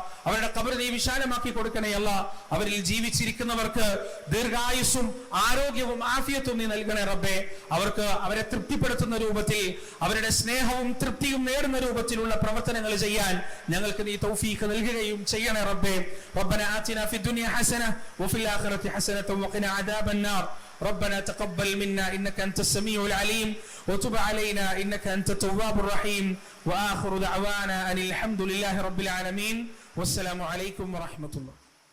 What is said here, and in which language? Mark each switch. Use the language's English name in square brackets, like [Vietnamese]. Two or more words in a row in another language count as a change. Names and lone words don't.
[Malayalam] അവരുടെ ഖബർ നീ വിശാലമാക്കി കൊടുക്കണേ അല്ലാഹ്. അവരിൽ ജീവിച്ചിരിക്കുന്നവർക്ക് ദീർഘായുസ്സും ആരോഗ്യവും ആഫിയത്തും നീ നൽകണേ റബ്ബേ. അവരെ തൃപ്തിപ്പെടുത്തുന്ന രൂപത്തിൽ, അവരുടെ സ്നേഹവും തൃപ്തിയും നേടുന്ന രൂപത്തിലുള്ള പ്രവർത്തനങ്ങൾ ചെയ്യാൻ ഞങ്ങൾക്ക് നീ തൗഫീഖ് നൽകുകയും ചെയ്യണേ റബ്ബേ. [Arabic] ربنا آتنا في الدنيا حسنة وفي الآخرة حسنة وقنا عذاب النار. ربنا تقبل منا إنك أنت السميع العليم وتب علينا إنك أنت التواب الرحيم وآخر دعوانا أن الحمد لله رب العالمين والسلام عليكم ورحمة الله.